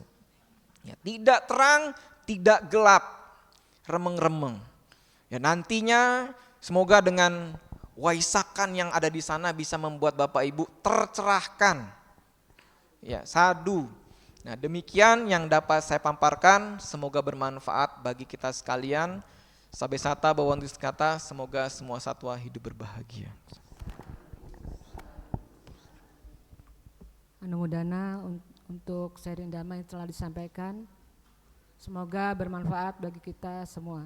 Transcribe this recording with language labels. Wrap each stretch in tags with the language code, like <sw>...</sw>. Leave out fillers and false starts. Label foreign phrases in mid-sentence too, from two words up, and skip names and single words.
<id>Ya, tidak terang, tidak gelap, remeng-remeng. Ya nantinya semoga dengan waisakan yang ada di sana bisa membuat Bapak Ibu tercerahkan. Ya, sadu. Nah, demikian yang dapat saya paparkan, semoga bermanfaat bagi kita sekalian.</id> <pi>Sabe sata bawantus kata,</pi> <id>semoga semua satwa hidup berbahagia. Anumodana untuk sharing dhamma yang telah disampaikan. Semoga bermanfaat bagi kita semua.</id>